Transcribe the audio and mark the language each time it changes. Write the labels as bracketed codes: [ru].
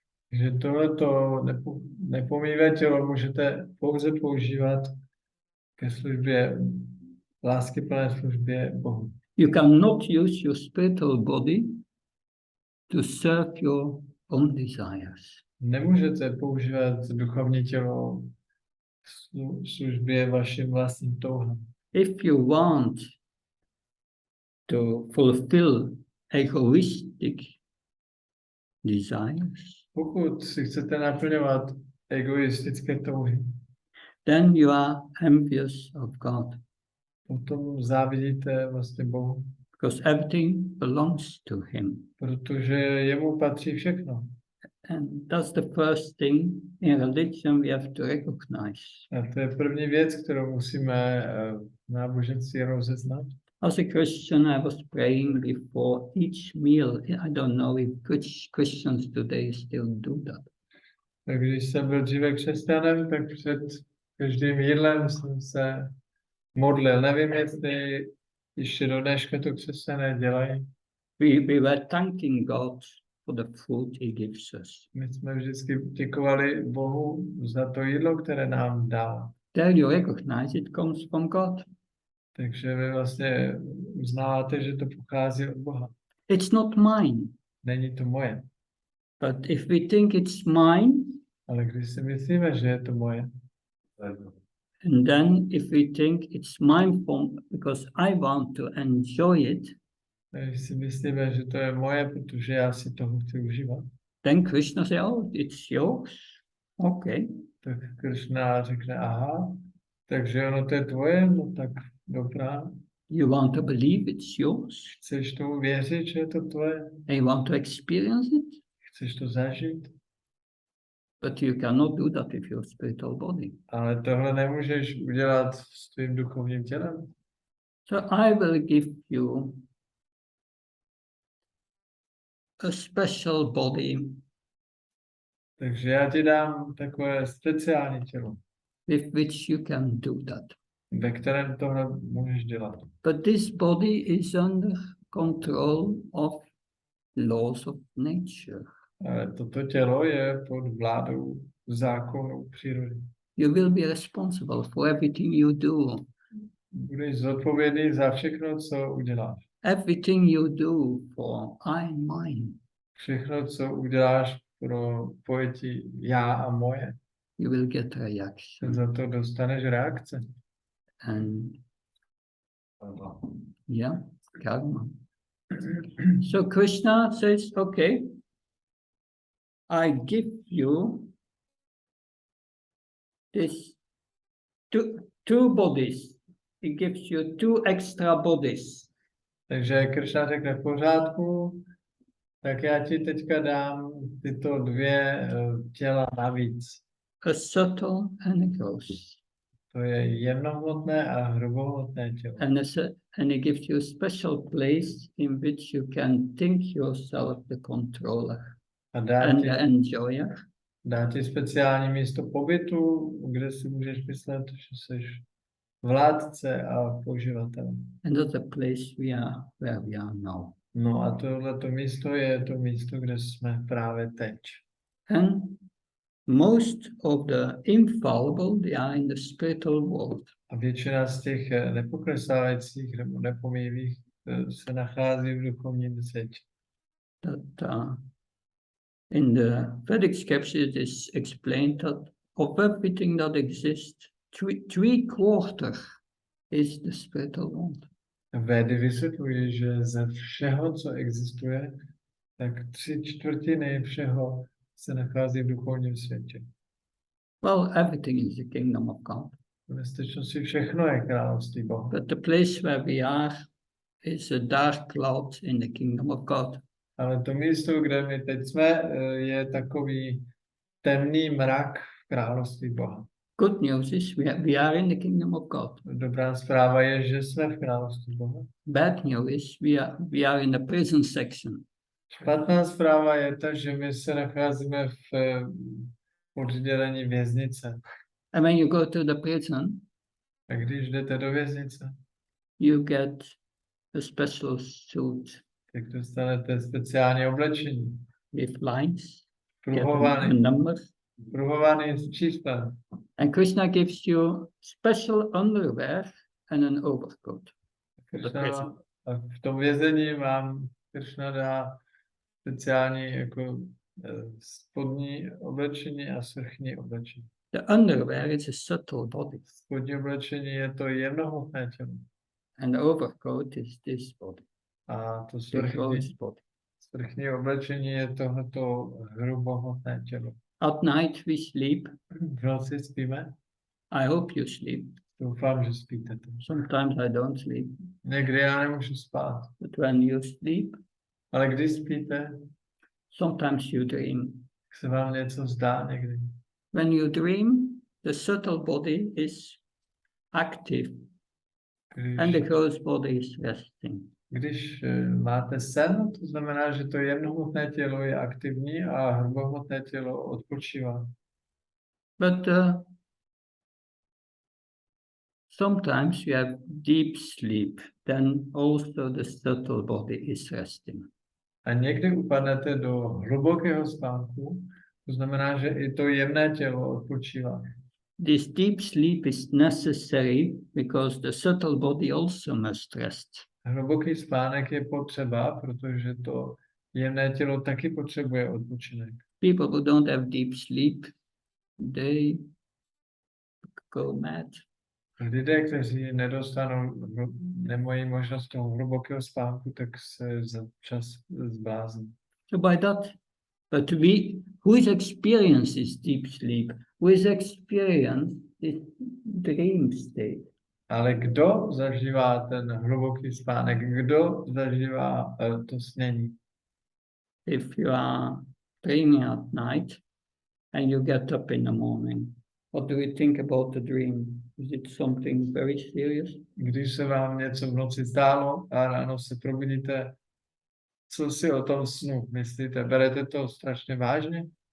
[cs] Takže tohleto nepomíjivé tělo můžete pouze používat ke službě, láskyplné službě Bohu. [en] You cannot use your spiritual body to serve your own desires. [cs] Nemůžete používat duchovní tělo službě vašim vlastním touhám. [en] If you want to fulfill egoistic desires, [cs] Pokud si chcete naplňovat egoistické touhy, [en] then you are envious of God, [cs] potom závidíte vlastně Bohu, [en] because everything belongs to Him. [cs] protože jemu patří všechno. [en] And that's the first thing in religion we have to recognize. [cs] A to je první věc, kterou musíme v náboženství rozeznat. [en] As a Christian, I was praying before each meal. I don't know if Christians today still do that. [cs] Tak když jsem byl dříve křesťanem, tak před každým jídlem jsem se modlil. Nevím, jestli ještě do dneška to křesťané dělají. [en] We were thanking God for the food He gives us. [cs] My jsme vždycky děkovali Bohu za to jídlo, které nám dal. [en] There you recognize it comes from God. [cs] Takže vy vlastně uznáváte, že to pochází od Boha. [en] It's not mine. [cs] Není to moje. [en] But if we think it's mine, [cs] Ale když si myslíme, že je to moje, [en] and then if we think it's mine because I want to enjoy it, [cs] když si myslíme, že to je moje, protože já si toho chci užívat, [en] then Krishna says, oh, it's yours. Okay. [cs] tak Krishna řekne, aha, takže ono to je tvoje, no tak dobrá. [en] You want to believe it's yours? [cs] Chceš tomu věřit, že je to tvoje? [en] And you want to experience it? [cs] Chceš to zažít? [en] But you cannot do that with your spiritual body. [cs] Ale tohle nemůžeš udělat s tvým duchovním tělem. [en] So I will give you a special body [cs] Takže já ti dám takové speciální tělo, [en] with which you can do that. [cs] ve kterém tohle můžeš dělat. [en] But this body is under control of laws of nature. [cs] Ale toto tělo je pod vládou zákonů přírody. [en] You will be responsible for everything you do. [cs] Budeš zodpovědný za všechno, co uděláš. [en] Everything you do for I and mine. [cs] Všechno, co uděláš pro pojetí já a moje. [en] You will get reaction. [cs] Za to dostaneš reakce. [en] And yeah, karma. So Krishna says, okay, I give you this two bodies. He gives you two extra bodies. [cs] Takže Krishna řekne v pořádku, tak já ti teďka dám tyto dvě těla navíc. [en] A subtle and a gross. [cs] To je jemnohmotné a hrubohmotné tělo. [en] And he gives you a special place in which you can think yourself the controller [cs] A [en] and the enjoyer. [cs] dá ti speciální místo pobytu, kde si můžeš myslet, že jsi vládce a poživatel. [en] And that's a place where we are now. [cs] No a tohleto místo je to místo, kde jsme právě teď. [en] And most of the infallible, they are in the spiritual world. [cs] A většina z těch nepoklesávajících nebo nepomíjivých se nachází v duchovním světě. [en] That in the Vedic scriptures it is explained that of everything that exists, three quarters is the spiritual world. [cs] Védy vysvětlují, že ze všeho, co existuje, tak 3/4 všeho se nachází v duchovním světě. [en] Well, everything is the kingdom of God. [cs] V skutečnosti všechno je království Boha. [en] But the place where we are is a dark cloud in the kingdom of God. [cs] Ale to místo, kde my teď jsme, je takový temný mrak v království Boha. [en] Good news is we are in the kingdom of God. [cs] Dobrá zpráva je, že jsme v království Boha. [en] Bad news is we are in the prison section. [cs] Špatná zpráva je ta, že my se nacházíme v oddělení věznice. [en] And when you go to the prison, [cs] A když jdete do věznice, [en] you get a special suit [cs] tak dostanete speciální oblečení. [en] with lines, get a [cs] Pruhovaný, [en] number. [cs] pruhovaný s číslem. [en] And Krishna gives you special underwear and an overcoat. [cs] Krishna, a v tom vězení vám Krishna dá speciální jako spodní oblečení a svrchní oblečení. [en] The underwear is a subtle body, [cs] Spodní oblečení je to jemnohmotné tělo. [en] and the overcoat is this body, [cs] A to [en] the gross body. [cs] svrchní oblečení je tohoto hrubohmotné tělo. [en] At night we sleep. [cs] V noci spíme? [en] I hope you sleep. [cs] Doufám, že spíte. [en] Sometimes I don't sleep, [cs] Někdy já nemůžu spát. [en] but when you sleep, [cs] Ale když spíte, [en] sometimes you dream. [cs] tak se vám něco zdá někdy. [en] When you dream, the subtle body is active and the gross body is resting. [cs] Když máte sen, to znamená, že to jemnohmotné tělo je aktivní a hrubohmotné tělo odpočívá. [en] But sometimes you have deep sleep, then also the subtle body is resting. [cs] A někdy upadnete do hlubokého spánku, to znamená, že i to jemné tělo odpočívá. [en] This deep sleep is necessary because the subtle body also must rest. [cs] Hluboký spánek je potřeba, protože to jemné tělo taky potřebuje odpočinek. [en] People who don't have deep sleep, they go mad. [cs] Lidé, kteří nedostanou, nemají možnost toho hlubokého spánku, tak se za čas zblázní. [en] So by that, but who is experiences deep sleep, who is experience this dream state? [cs] Ale kdo zažívá ten hluboký spánek? Kdo zažívá to snění? [en] If you are dreaming at night and you get up in the morning, what do you think about the dream? Is it something very serious? [cs] Když se vám něco v noci zdálo a ráno se probudíte, co si o tom snu myslíte? Berete to strašně vážně?